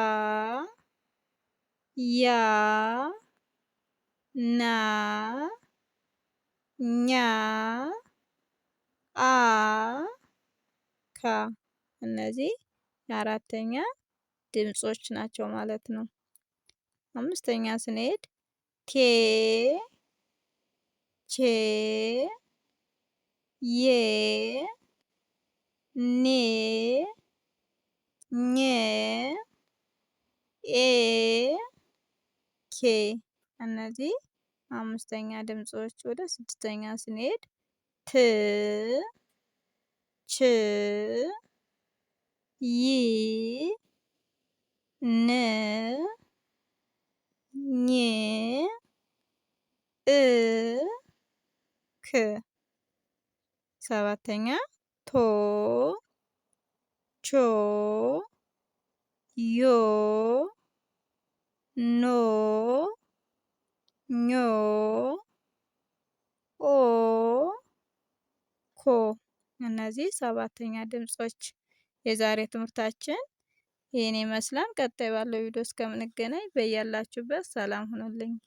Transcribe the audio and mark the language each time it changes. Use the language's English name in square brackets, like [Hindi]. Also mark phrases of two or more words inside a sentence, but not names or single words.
[Amharic] ያ ና ኛ አ ካ እነዚህ የአራተኛ ድምጾች ናቸው ማለት ነው። አምስተኛ ስንሄድ ቴ ቼ ዬ ኔ ኘ ኤ ኬ እነዚህ አምስተኛ ድምጾች። ወደ ስድስተኛ ስንሄድ ት ች ይ ን ኝ እ ክ ሰባተኛ ቶ ቾ ዮ ኖ ኞ ኦ ኮ እነዚህ ሰባተኛ ድምጾች። የዛሬ ትምህርታችን ይህን ይመስላል። ቀጣይ ባለው ቪዲዮ እስከምንገናኝ በያላችሁበት ሰላም ሁኑልኝ።